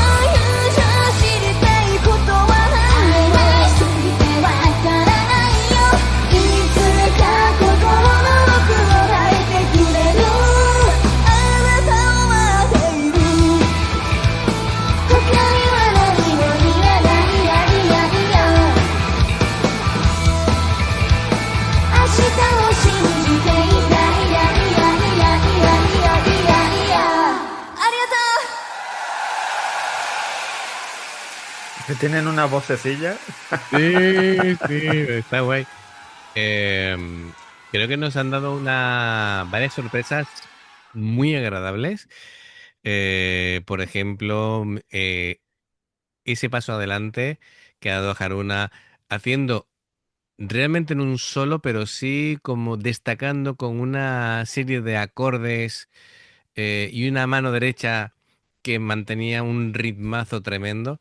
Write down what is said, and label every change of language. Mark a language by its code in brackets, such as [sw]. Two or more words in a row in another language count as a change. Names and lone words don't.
[ja] 友情知りたいことは曖昧すぎてわからないよいつか心の奥を吐いてくれるあなたを待っている他には何もいらないやいやいや明日を信じていたいやいやいやいやいやいやいやありがとう [es] Que tienen una vocecilla. Sí, sí, está guay. Em, Creo que nos han dado varias sorpresas muy agradables. Por ejemplo, ese paso adelante que ha dado Haruna haciendo realmente en un solo, pero sí como destacando con una serie de acordes y una mano derecha que mantenía un ritmazo tremendo.